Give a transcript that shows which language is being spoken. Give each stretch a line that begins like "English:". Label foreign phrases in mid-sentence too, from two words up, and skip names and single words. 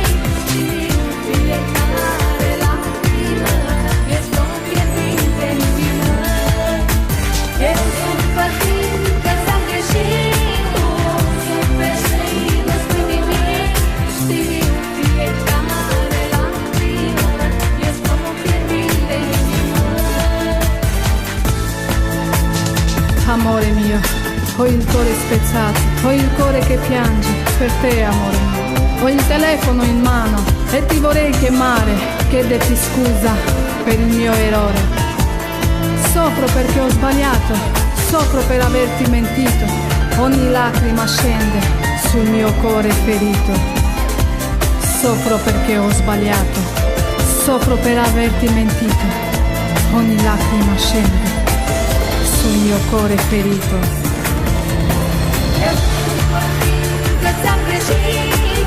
Romanian: Știu, fiecare lacrimă este o fierbinte inimă. Eu sufăr că ți-am greșit, tu suferi și nu spui nimic. Știu, fiecare lacrimă este o fierbinte inimă.
Italian: Amore mio, ho il cuore spezzato, ho il cuore che piange per te, amore mio. Ho il telefono in mano e ti vorrei chiamare, chiederti scusa per il mio errore. Soffro perché ho sbagliato, soffro per averti mentito, ogni lacrima scende sul mio cuore ferito. Soffro perché ho sbagliato, soffro per averti mentito, ogni lacrima scende sul mio cuore ferito.
Romanian: Eu sufăr că ți-am greșit.